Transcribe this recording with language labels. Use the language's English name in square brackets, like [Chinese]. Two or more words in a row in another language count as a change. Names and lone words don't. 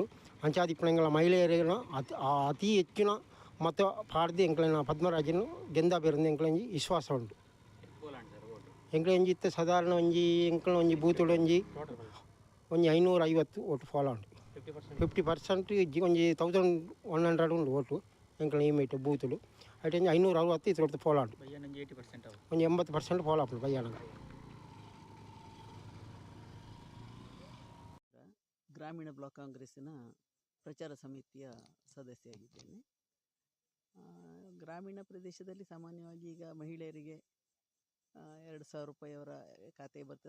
[Tulu] ಅಂಚಾದಿಪ್ಪಣಗಳ ಮಹಿಳೆಯರನ್ನ ಅತಿ ಹೆಚ್ಚಿನ ಮತ ಪಾಡ್ದು ಎಂಕ್ಲಿನ ಪದ್ಮರಾಜನ್ನು ಗೆಂದಾಬಿರೋದು ಎಂಕ್ಲಂಜಿ ವಿಶ್ವಾಸ ಉಂಟು. ಎಂಕ್ಲಂಜಿ ಇತ್ತ ಸಾಧಾರಣ ಒಂಜಿ ಎಂಕ್ಲ ಒಂಜಿ ಬೂತುಡು ಒಂಜಿ 550 ಓಟು ಫಾಲೋ ಉಂಟು. 50% ಒಂಜಿ 1100 ಉಂಡು ಓಟು ಎಂಕ್ಲ ಇಮೇಟ್ ಬೂತುಡು. ಅಟ್ 560 ಇತ್ತು ಫಾಲೋ ಉಂಟು. ಒಂಜಿ 80% ಫಾಲೋ ಉಂಟು ಬಯ್ಯಾನ. [Kannada] ಗ್ರಾಮೀಣ ಬ್ಲಾಕ್ ಕಾಂಗ್ರೆಸ್ಸಿನ ಪ್ರಚಾರ ಸಮಿತಿಯ ಸದಸ್ಯರಾಗಿದ್ದೇನೆ. ಗ್ರಾಮೀಣ ಪ್ರದೇಶದಲ್ಲಿ ಸಾಮಾನ್ಯವಾಗಿ ಈಗ ಮಹಿಳೆಯರಿಗೆ 2,000 ರೂಪಾಯಿ ಅವರ ಖಾತೆಗೆ ಬರ್ತದೆ.